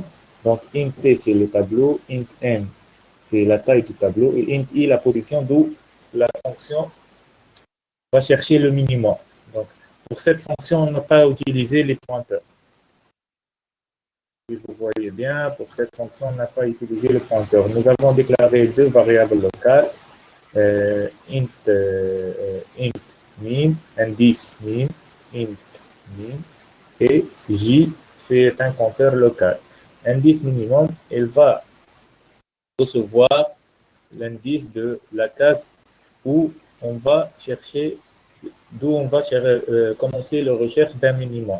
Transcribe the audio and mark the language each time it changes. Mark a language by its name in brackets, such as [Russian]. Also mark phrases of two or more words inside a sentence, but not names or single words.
[French] Donc, int t, c'est le tableau, int n, c'est la taille du tableau, et int i, la position d'où la fonction va chercher le minimum. Donc, pour cette fonction, on n'a pas utilisé les pointeurs. Si vous voyez bien, pour cette fonction, on n'a pas utilisé le pointeur. Nous avons déclaré deux variables locales, int min, indice min, int min, et j c'est un compteur local. Indice minimum, il va recevoir l'indice de la case où on va chercher, d'où on va commencer la recherche d'un minimum.